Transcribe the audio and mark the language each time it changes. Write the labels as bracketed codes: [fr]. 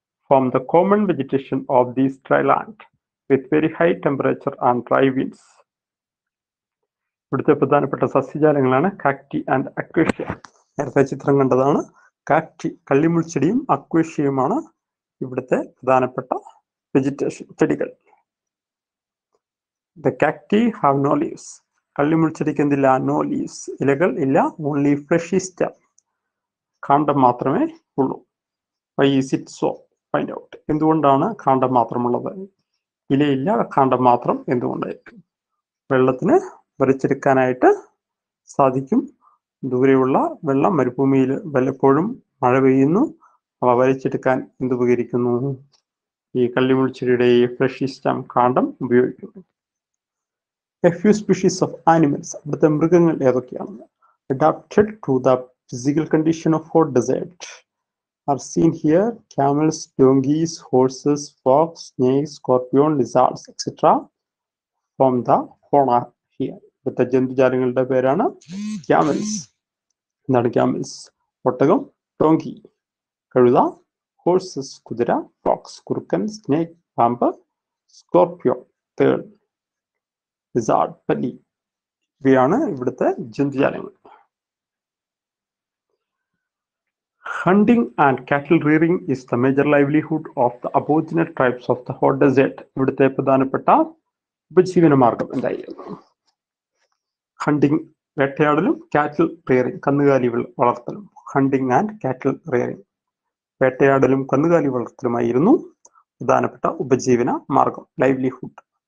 [en] form the common vegetation of this dry land with very high temperature and dry winds. [ml] ഇവിടുത്തെ പ്രധാനപ്പെട്ട സസ്യജാലങ്ങളാണ് കാക്ടി and acacia. നേരത്തെ ചിത്രം കണ്ടതാണ്. കാക്ടി കള്ളിമുൾച്ചെടിയും അക്വേഷ്യയുമാണ് ഇവിടുത്തെ പ്രധാനപ്പെട്ട വെജിറ്റേഷൻ ചെടികൾ. [en] The cacti have no leaves. [ml] കള്ളിമുൾച്ചെടിക്ക് എന്തില്ല? [en] no leaves, [ml] ഇലകൾ ഇല്ല. [en] only fleshy stem, [ml] കാണ്ഡം മാത്രമേ ഉള്ളൂ. [en] Why is it so? Find out. [ml] എന്തുകൊണ്ടാണ് കാണ്ഡം മാത്രമുള്ളത്? ഇലയില്ല, കാണ്ഡം മാത്രം എന്തുകൊണ്ടായിരിക്കും? വെള്ളത്തിന് വലിച്ചെടുക്കാനായിട്ട് സാധിക്കും. ദൂരെയുള്ള വെള്ളം മരുഭൂമിയിൽ വല്ലപ്പോഴും മഴ പെയ്യുന്നു, അവ വലിച്ചെടുക്കാൻ എന്തുപകരിക്കുന്നു? ഈ കള്ളിമുൾച്ചെടിയുടെ ഈ ഫ്ലഷി സ്റ്റെം, കാണ്ഡം ഉപയോഗിക്കുന്നു. [en] A few species of animals. [ml] ഇവിടുത്തെ മൃഗങ്ങൾ ഏതൊക്കെയാണ്? [en] Adapted to the physical condition of hot desert are seen here. Camels, donkeys, horses, fox, snakes, scorpion, lizards etc. from the fauna here. [ml] ഇവിടുത്തെ ജന്തുജാലങ്ങളുടെ പേരാണ് ക്യാമൽസ്. എന്താണ് camel's? ഒട്ടകം, donkey കഴുത, horses കുതിര, Fox കുറുക്കൻ, സ്നേക് പാമ്പ്, സ്കോർപിയോ തേൾ, ലിസാർഡ് പല്ലി. ഇവയാണ് ഇവിടുത്തെ ജന്തുജാലങ്ങൾ. [en] Hunting and cattle rearing is the major livelihood of the aboriginal tribes of the hot desert. [ml] ഇവിടുത്തെ പ്രധാനപ്പെട്ട ഉപജീവന മാർഗം എന്തായിരുന്നു? ഹണ്ടിങ് വേട്ടയാടലും, കാറ്റിൽ റിയറിംഗ് കന്നുകാലി വളർത്തലും. ഹണ്ടിങ് ആൻഡ് കാറ്റിൽ റിയറിംഗ്, വേട്ടയാടലും കന്നുകാലി വളർത്തലുമായിരുന്നു പ്രധാനപ്പെട്ട ഉപജീവന മാർഗം, ലൈവ്ലിഹുഡ്.